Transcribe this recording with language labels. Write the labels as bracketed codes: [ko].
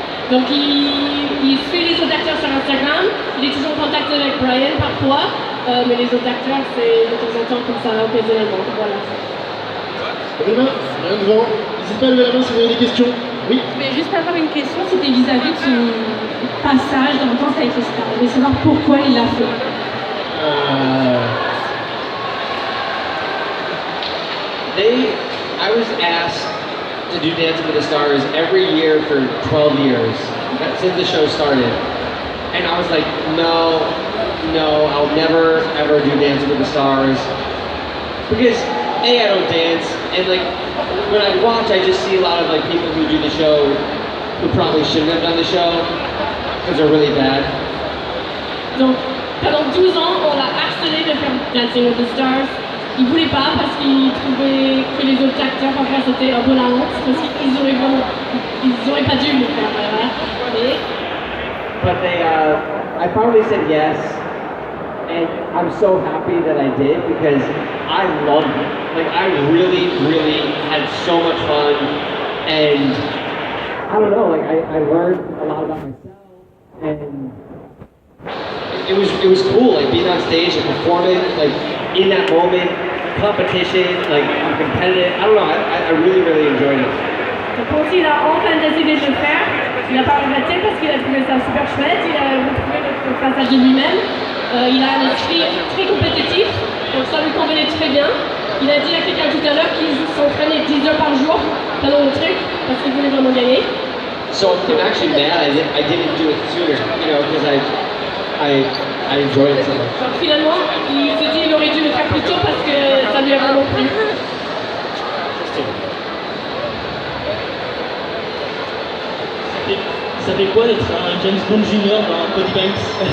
[fr] Donc il suit les autres acteurs sur Instagram, il est toujours en contact avec Brian parfois, mais les autres acteurs c'est de temps en temps comme ça, occasionnellement, voilà. Levez la main, rien devant. N'hésitez pas à lever la main si vous avez des questions. Oui. Mais juste avoir une question, c'était vis-à-vis de son passage dans Danse avec les stars. Je voulais savoir pourquoi il l'a fait. [en] I was asked to do Dancing with the Stars every year for 12 years, since the show started. And I was like, no, I'll never ever do Dancing with the Stars. Because A, I don't dance, and like, when I watch, I just see a lot of like people who do the show who probably shouldn't have done the show, because they're really bad. [fr] Donc pendant 12 ans, on l'a harcelé de faire Dancing with the Stars. Il voulait pas parce qu'il trouvait que les autres acteurs parfois c'était un peu la honte parce qu'ils auraient pas dû le faire. Voilà. Et [en] But I finally said yes, and I'm so happy that I did because I loved it. Like I really had so much fun, and I don't know, like I learned a lot about myself, and it was cool, like being on stage and performing, like in that moment, competition, like I'm competitive. I don't know, I really enjoyed it. [fr] donc quand il a enfin décidé de le faire, il n'a pas regretté parce qu'il a trouvé ça super chouette, il a retrouvé le passage de lui-même. Il a un esprit très compétitif, donc ça lui convenait très bien. Il a dit à quelqu'un tout à l'heure qu'il s'entraînait 10 heures par jour pendant le truc parce qu'il voulait vraiment gagner. [en] So I'm actually mad I didn't do it sooner, you know, because I enjoyed it so much. [fr] Donc finalement, il se dit qu'il aurait dû le faire plus tôt parce que ça lui a vraiment plu. Ça fait quoi d'être un James Bond Junior dans Cody Banks?